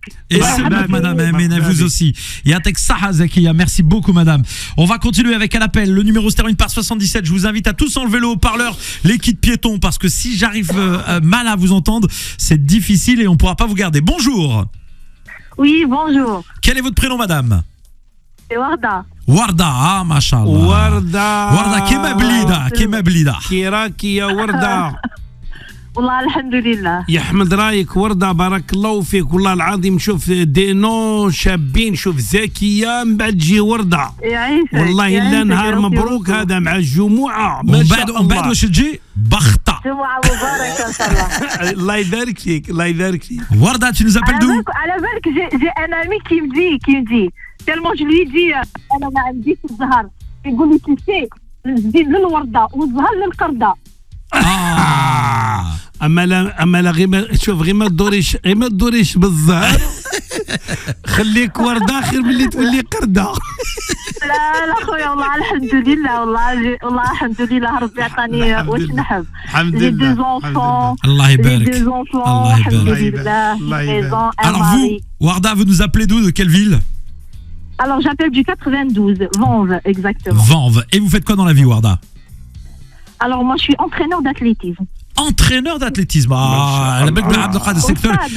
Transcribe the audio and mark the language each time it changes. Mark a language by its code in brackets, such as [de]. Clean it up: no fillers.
[fr] Et c'est bon, madame Amina, vous aussi. [ar] Yatek Saha [fr] Zakia, merci beaucoup, madame. On va continuer avec un appel. Le numéro se termine par 77. Je vous invite à tous enlever le haut-parleur, les kits piétons, parce que si j'arrive mal à vous entendre, c'est difficile et on ne pourra pas vous garder. Bonjour. Oui, bonjour. Quel est votre prénom, madame? C'est Warda. Warda, mashallah. [ar] Warda, كيما بليدة. كي راكي يا وردة؟ والله الحمد لله. يحمد رايك وردة، بارك الله فيك والله العظيم. شوف دي نو شابين، شوف زكية من بعد تجي وردة. والله إلا نهار مبروك هذا مع الجمعة. من بعد واش تجي؟ بخطة. جمعة مباركة إن شاء الله. الله يبارك فيك، الله يبارك فيك. [fr] Warda, tu nous appelles d'où? [ar] على بالك [fr] j'ai un ami qui me dit tellement je lui dis [ar] أنا ما عنديش الزهر، يقول لي [fr] tu sais [ar] زيد للوردة والزهر للقردة. اما لا غير شوف غير ما تدوريش بالظهر خليك وردة خير من اللي تولي قردة. لا خويا والله الحمد لله والله الحمد لله ربي عطاني واش نحب. الحمد لله. لله. Allah يبارك. الله يبارك. [fr] Alors vous, Warda, vous nous appelez d'où, de quelle ville? Alors j'appelle du 92, Vanves exactement. Vanves. Et vous faites quoi dans la vie, Warda? Alors moi je suis entraîneur d'athlétisme. Entraîneur d'athlétisme. Ah, la belle de Abdelkader secteur.